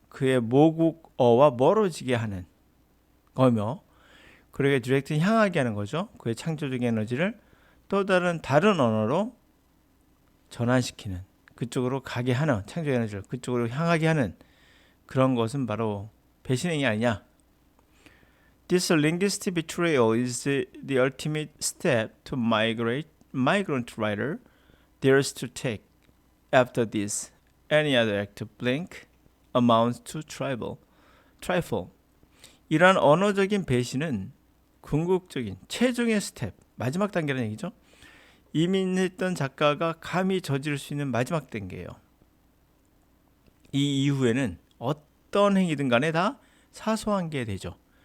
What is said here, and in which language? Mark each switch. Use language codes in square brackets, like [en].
[ko] 그의 모국어와 멀어지게 하는 거며 그에게 디렉트 향하게 하는 거죠. 그의 창조적인 에너지를 또 다른 언어로 전환시키는 그쪽으로 가게 하는, 창조의 에너지를 그쪽으로 향하게 하는 그런 것은 바로 배신행위 아니냐. [en] This linguistic betrayal is the ultimate step to migrant writer dares to take. After this, any other act of blink amounts to trifle. [ko] 이러한 언어적인 배신은 궁극적인 최종의 스텝, 마지막 단계라는 얘기죠. 이민했던 작가가 감히 저지를 수 있는 마지막 단계예요. 이 이후에는 어떤 행위든 간에 다 사소한 게 되죠.